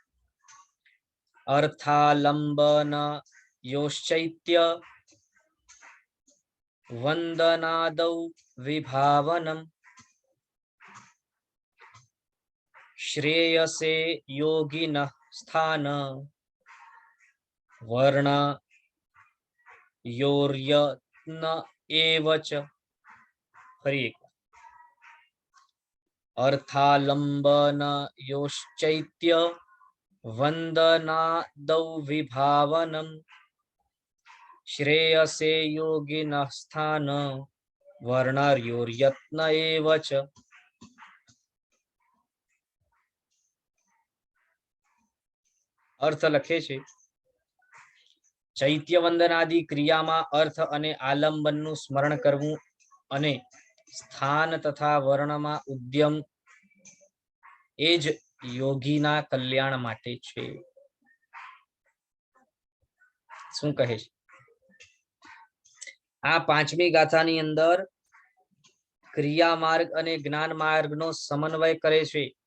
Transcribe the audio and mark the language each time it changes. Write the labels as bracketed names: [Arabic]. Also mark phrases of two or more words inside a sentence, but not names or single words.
[Sanskrit] અર્થાલંબન યોશ્ચૈત્ય વંદનાદૌ વિભાવનમ શ્રેયસે યોગિન સ્થાન વર્ણ યોર્યત્ન એવચ. [Gujarati] ફરી એક [Sanskrit] अर्थालंबन योश्चैत्य वंदनादौ विभावनम श्रेयसे योगिनः स्थान वर्णर्योर्यत्न एव च। [Gujarati] અર્થ લખે છે ચૈત્ય વંદનાદિ ક્રિયામાં અર્થ અને આલંબનનું સ્મરણ કરવું અને સ્થાન તથા વર્ણમાં ઉદ્યમ એ જ યોગીના કલ્યાણ માટે છે. શું કહે છે આ પાંચમી ગાથાની અંદર ક્રિયા માર્ગ અને જ્ઞાન માર્ગનો સમન્વય કરે છે.